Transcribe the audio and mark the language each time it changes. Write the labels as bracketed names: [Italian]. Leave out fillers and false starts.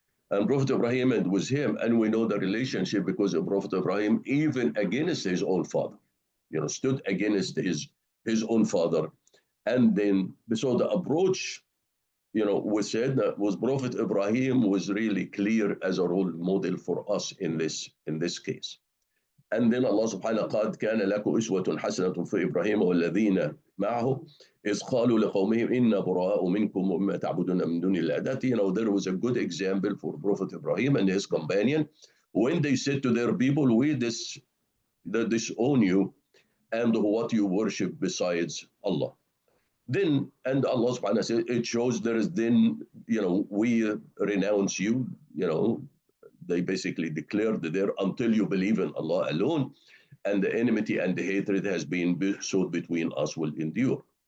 [English] And Prophet Ibrahim, and with him, and we know the relationship because of Prophet Ibrahim, even against his own father, stood against his own father. And then, so the approach with Sayyidina, with Prophet Ibrahim was really clear as a role model for us in this case. And then Allah subhanahu [Arabic] قد كان لكم أسوة حسنة في إبراهيم والذين معه إذ قالوا لقومهم إنا براء منكم ومما تعبدون من دون الله. [English] That there was a good example for Prophet Ibrahim and his companion when they said to their people, we disown you and what you worship besides Allah. Then, and Allah subhanahu wa ta'ala said, it shows there is then, we renounce you, they basically declared there until you believe in Allah alone, and the enmity and the hatred has been sowed between us will endure.